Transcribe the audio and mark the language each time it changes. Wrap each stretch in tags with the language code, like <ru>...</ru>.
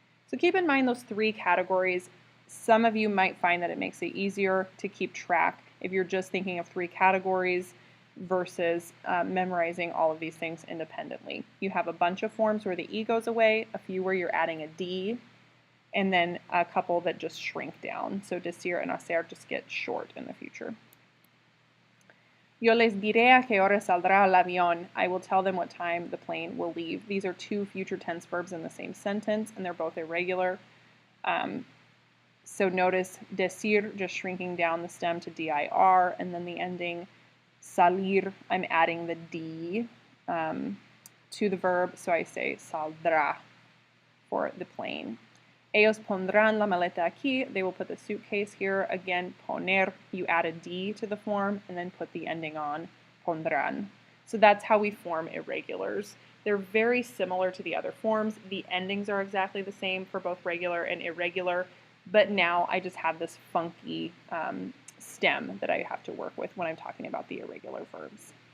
<en>So keep in mind those three categories. Some of you might find that it makes it easier to keep track if you're just thinking of three categories versus memorizing all of these things independently. You have a bunch of forms where the E goes away, a few where you're adding a D, and then a couple that just shrink down. So decir and hacer just get short in the future.</en> <es>Yo les diré a qué hora saldrá el avión.</es> <en>I will tell them what time the plane will leave. These are two future tense verbs in the same sentence, and they're both irregular. So notice decir, just shrinking down the stem to dir, and then the ending salir, I'm adding the d to the verb, so I say saldrá for the plane.</en> <es>Ellos pondrán la maleta aquí.</es> <en>They will put the suitcase here. Again, poner, you add a D to the form and then put the ending on, pondrán. So that's how we form irregulars. They're very similar to the other forms. The endings are exactly the same for both regular and irregular, but now I just have this funky stem that I have to work with when I'm talking about the irregular verbs.</en>